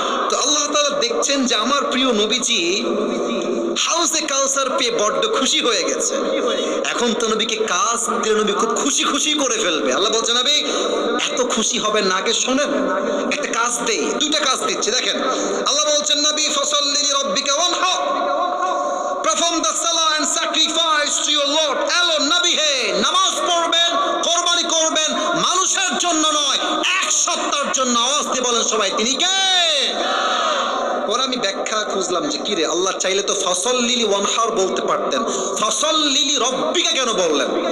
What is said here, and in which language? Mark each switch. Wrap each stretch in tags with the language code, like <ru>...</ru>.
<bn>তো আল্লাহ তাআলা দেখছেন যে আমার প্রিয় নবীজি হাউজে কাউসার পেয়ে বড্ড খুশি হয়ে গেছে। এখন তো নবীকে কাজ দিলে নবী খুব খুশি খুশি করে ফেলবে। আল্লাহ বলছে নবী এত খুশি হবেন না, আগে শোনেন একটা কাজ দেই। দুইটা কাজ দিচ্ছে দেখেন। আল্লাহ বলছেন নবী</bn> <ar>ফসল্লি লিরাব্বিকা ওয়ানহার,</ar> <en>perform the salah and sacrifice to your Lord alone।</en> <bn>নবী হে নামাজ পড়বেন, কোরবানি করবেন, মানুষের জন্য নয়, এক সত্তার জন্য। আওয়াজ দিয়ে বলেন সবাই তিনি কে? পরে আমি ব্যাখ্যা খুঁজলাম যে কিরে আল্লাহ চাইলে তো</bn> <ar>ফসল্লি ওয়ানহার</ar> <bn>বলতে পারতেন,</bn> <ar>ফসল্লি লিরাব্বিকা</ar> <bn>কেন বললেন?</bn>